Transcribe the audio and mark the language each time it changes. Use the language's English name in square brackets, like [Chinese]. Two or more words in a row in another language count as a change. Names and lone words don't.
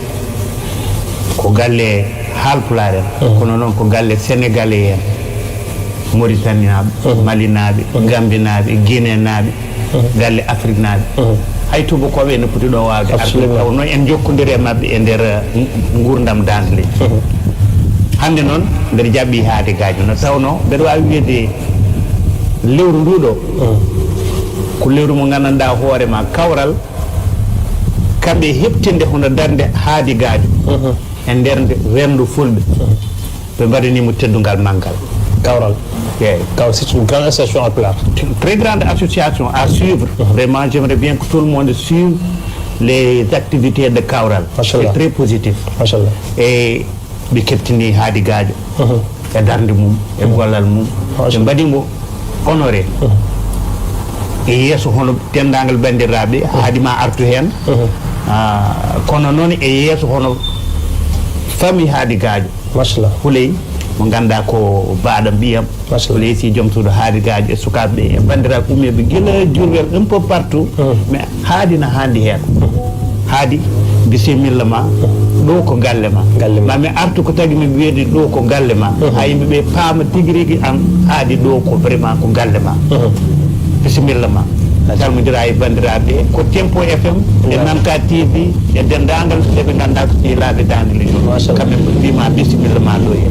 [Fula] ko galle haalpulaar en kono noon ko galle sénégalais en Mauritanie naɓe Mali naɓe Gambie naɓe Guinée naɓe galle Afrique naɓe hay tubakoɓe ne poti ɗo wawde arde tawno en jokkodiri e mabɓe e nder gurdam dande leydi hande noon mbeɗa jaɓɓi Hadi Gadio no tawno mbeɗa wawi wiide lewru nduɗo ko lewru mo gandanɗa hoorema kawral kamɓe heɓtinde hono darde Hadi Gadio e nder rendu fulɓe ɓe mbaɗanimo teddugal manggal [French] kawral c'est une grande association à Pulaar. Très grande association à suivre. Vraiment, j'aimerais bien que tout le monde suive les activités de Kawral. C'est très positif. [Fula] Et ɓe kettini Hadi Gadio e darde mum e gollal mum ɓe mbaɗimo honoré e yeeso hono dendagal bandiraɓe haadima artu hen kono noon e yeeso hono famille Hadi Gadio machallah Houleye mo ganduɗa ko baɗam mbiyam Houleye Sy joom suudu Hadi Gadio e sukaɓeɓe e bandiraɓe ummeɓe guila Diourbel un [French] peu partout mais [Fula] Hadi na handi hen Hadi bisimilla ma ɗo ko galle ma mami artu ko tagui mi wiide ɗo ko galle ma ha yimɓeɓe paama tigui rigui an Hadi ɗo ko vraiment ko galle ma bisimilla ma salmodira e bandiraɓe ko Tempo FM e Nanka TV e dendagal eɓe ganduɗa ko sehilaɓe dande le joni kamɓe mbima bisimilla ma ɗo hen